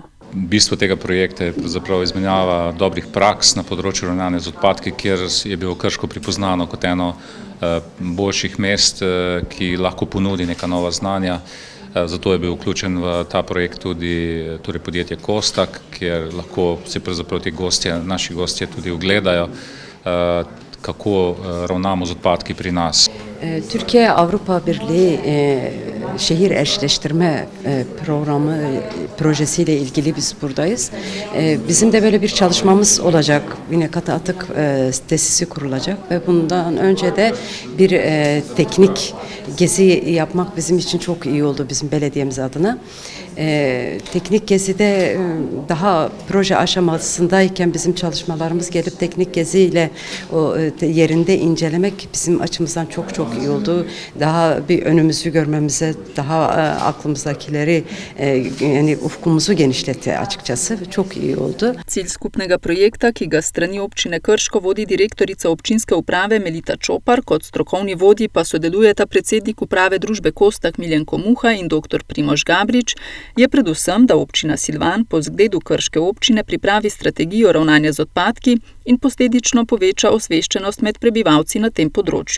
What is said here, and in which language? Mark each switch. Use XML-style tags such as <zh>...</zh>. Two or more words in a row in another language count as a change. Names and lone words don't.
<sl>Bistvo tega projekta je pravzaprav izmenjava dobrih praks na področju ravnanja z odpadki, kjer je bilo Krško prepoznano kot eno boljših mest, ki lahko ponudi neka nova znanja. Zato je bil vključen v ta projekt tudi podjetje Kostak, kjer lahko si pravzaprav naši gostje tudi ogledajo, kako ravnamo z odpadki pri nas.</sl> <tr>Türkiye Avrupa Birliği şehir eşleştirme programı projesiyle ilgili biz buradayız. Bizim de böyle bir çalışmamız olacak. Yine katı atık tesisi kurulacak ve bundan önce de bir teknik gezi yapmak bizim için çok iyi oldu bizim belediyemiz adına. Teknik gezide daha proje aşamasındayken bizim çalışmalarımız gelip teknik geziyle o yerinde incelemek bizim açımızdan çok iyi oldu. Daha bir önümüzü görmemize, daha aklımızdakileri yani ufkumuzu genişletti açıkçası. Çok iyi oldu.</tr> <sl>Cilj skupnega projekta, ki ga strani občine Krško vodi direktorica občinske uprave Melita Čopar, kot strokovni vodji pa sodelujeta predsednik uprave družbe Kostak Miljenko Muha in dr. Primož Gabrič, je predvsem, da občina Silvan po zgledu krške občine pripravi strategijo ravnanja z odpadki in posledično poveča osveščenost med prebivalci na tem področju.</sl>